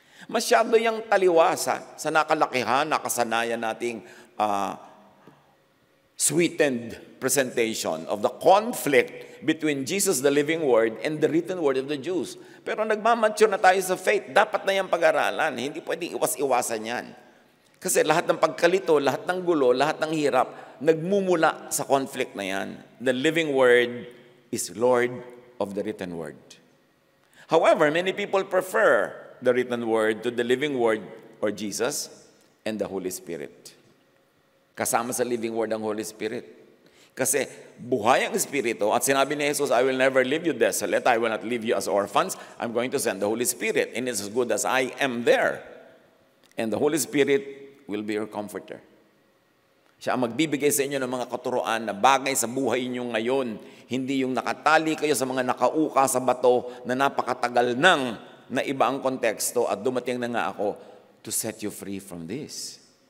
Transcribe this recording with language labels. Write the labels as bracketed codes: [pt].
[tl] Masyado yung taliwasa sa nakalakihan, nakasanayan nating [en] sweetened presentation of the conflict between Jesus, the living word, and the written word of the Jews. [tl] Pero nagmamature na tayo sa faith. Dapat na yung pag-aralan. Hindi pwedeng iwas-iwasan yan. Kasi lahat ng pagkalito, lahat ng gulo, lahat ng hirap, nagmumula sa conflict na yan. [en] The living word is Lord of the written word. However, many people prefer the written word to the living word or Jesus and the Holy Spirit. [tl] Kasama sa living word ang Holy Spirit. Kasi buhay ang Espiritu at sinabi ni Jesus, [en] I will never leave you desolate. I will not leave you as orphans. I'm going to send the Holy Spirit. And it's as good as I am there. And the Holy Spirit will be your comforter. [tl] Siya ang magbibigay sa inyo ng mga katuroan na bagay sa buhay niyo ngayon. Hindi yung nakatali kayo sa mga nakauka sa bato na napakatagal nang na iba ang konteksto at dumating na nga ako [en] to set you free from this.